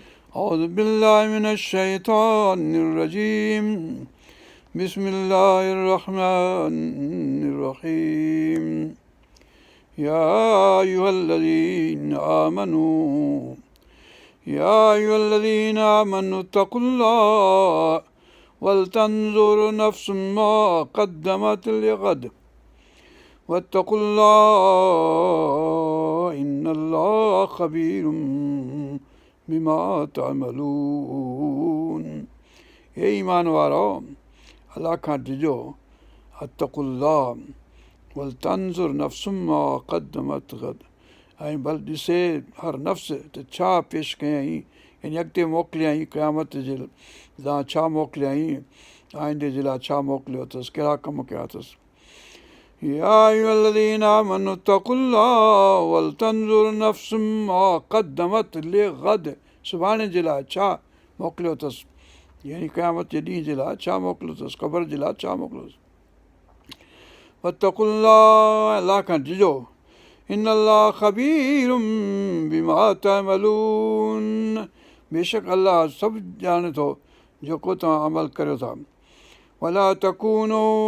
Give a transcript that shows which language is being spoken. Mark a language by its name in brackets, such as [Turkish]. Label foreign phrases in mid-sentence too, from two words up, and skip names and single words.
[Arabic] أعوذ بالله من الشيطان الرجيم بسم الله الرحمن الرحيم يا أيها الذين آمنوا اتقوا الله ولتنظر نفس ما قدمت لغد واتقوا الله إن الله خبير بما تعملون [Sindhi] हे ईमान वारो अलाह खां डिॼो [Arabic] اتقوا الله ولتنظر نفس ما قدمت غد [Sindhi] ऐं भल ॾिसे हर नफ़्स त छा पेश कयईं यानी अॻिते मोकिलियईं क़यामत जे लाइ छा मोकिलियईं आईंदे जे लाइ छा मोकिलियो अथसि कहिड़ा कम कया अथसि [Arabic] يا أيها الذين آمنوا اتقوا الله ولتنظر نفس ما قدمت لغد [Sindhi] सुभाणे जे लाइ छा मोकिलियो अथसि यानी क़यामत जे ॾींहं जे लाइ छा मोकिलियो अथसि क़बर जे लाइ छा मोकिलियो अथसि वत्तक़ुल्लाह अलाह खां डिॼो [Arabic] إن الله خبير بما تعملون [Sindhi] बेशक अलाह सभु ॼाणे थो जेको तव्हां अमल करियो था [Arabic] ولا تكونوا